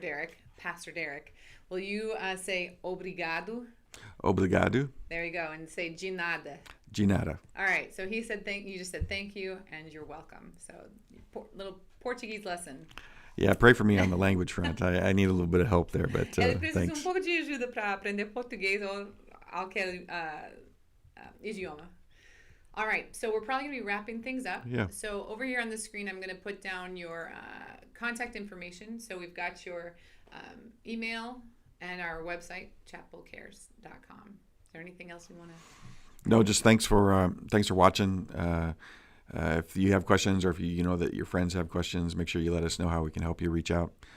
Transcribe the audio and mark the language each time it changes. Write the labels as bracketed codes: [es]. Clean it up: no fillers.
[en] Derek, Pastor Derek, will you say obrigado? [pt] Obrigado. [en] There you go, and say [pt] de nada. De nada. [en] All right. So he said you just said thank you and you're welcome. So little Portuguese lesson. Yeah, pray for me on the language front. I need a little bit of help there, but [pt] Ele precisa [en] thanks. [pt] pouco de ajuda para aprender português ou aquele idioma. [en] All right, so we're probably going to be wrapping things up. Yeah. So over here on the screen, I'm going to put down your contact information. So we've got your email and our website, chapelcares.com. Is there anything else we want to? No, just thanks for watching. If you have questions, or if you know that your friends have questions, make sure you let us know how we can help you. Reach out.